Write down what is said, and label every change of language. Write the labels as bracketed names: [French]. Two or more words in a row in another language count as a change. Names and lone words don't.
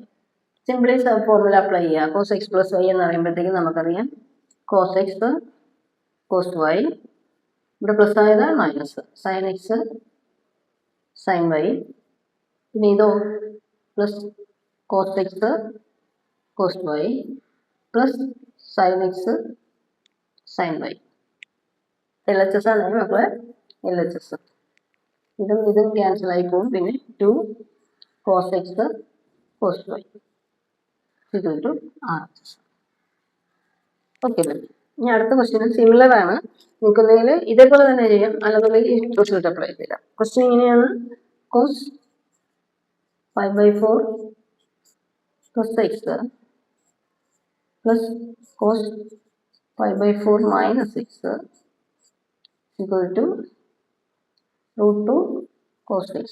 [English] simply formula apply [Malayalam] ചെയ്യുക. [English] cos x plus y [Malayalam] എന്ന് പറയുമ്പോഴത്തേക്കും നമുക്കറിയാം [English] cos x cos y, [Malayalam] ഇവിടെ പ്ലസ് ആയത് [English] minus sin x sin y, [Malayalam] പിന്നെ ഇതോ [English] plus cos x cos y plus sin x sin y. [Malayalam] LHS ആണ് മക്കളെ, LHS. ഇതും ക്യാൻസൽ ആയി പോകും. പിന്നെ [English] 2 cos x cos y equal to RHS. [Malayalam] ഓക്കെ, ഇനി അടുത്ത [English] question similar [Malayalam] ആണ്. നിൽക്കുന്നതിൽ ഇതേപോലെ തന്നെ ചെയ്യാം, അല്ലെന്നുണ്ടെങ്കിൽ [English] result apply [Malayalam] ചെയ്യാം. ക്വസ്റ്റ്യൻ ഇങ്ങനെയാണ്. [English] cos 5/4 plus x plus cos 5/4 minus x equal to √2 cos x.